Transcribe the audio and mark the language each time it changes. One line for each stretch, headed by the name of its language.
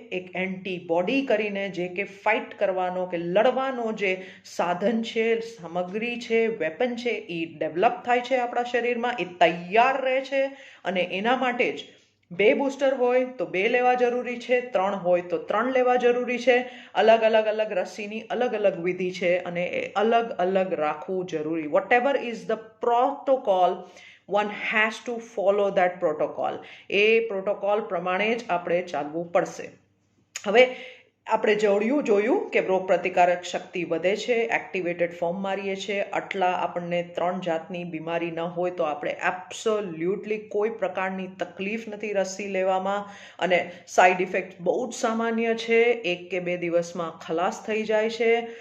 Gujarati: એક એન્ટીબોડી કરીને જે કે ફાઇટ કરવાનો કે લડવાનો જે સાધન છે, સામગ્રી છે, વેપન છે, એ ડેવલપ થાય છે આપણા શરીરમાં, એ તૈયાર રહે છે અને એના માટે જ 2 બૂસ્ટર હોય તો 2 લેવા જરૂરી છે, 3 હોય તો 3 લેવા જરૂરી છે. અલગ અલગ રસીની અલગ અલગ વિધિ છે અને એ અલગ અલગ રાખવું જરૂરી.
English: Whatever is the protocol, one has to follow that protocol.
Gujarati: A protocol પ્રમાણે જ આપણે ચાલવું પડશે. હવે આપણે જોયું કે રોગ પ્રતિકારક શક્તિ વધે છે, એક્ટિવેટેડ ફોર્મ મારીએ છીએ, આટલા આપણને 3 જાતની બીમારી ન હોય તો આપણે એબ્સોલ્યુટલી કોઈ પ્રકારની તકલીફ નથી રસી લેવામાં અને સાઈડ ઇફેક્ટ બહુ જ સામાન્ય છે, 1 કે 2 દિવસમાં ખલાસ થઈ જાય છે.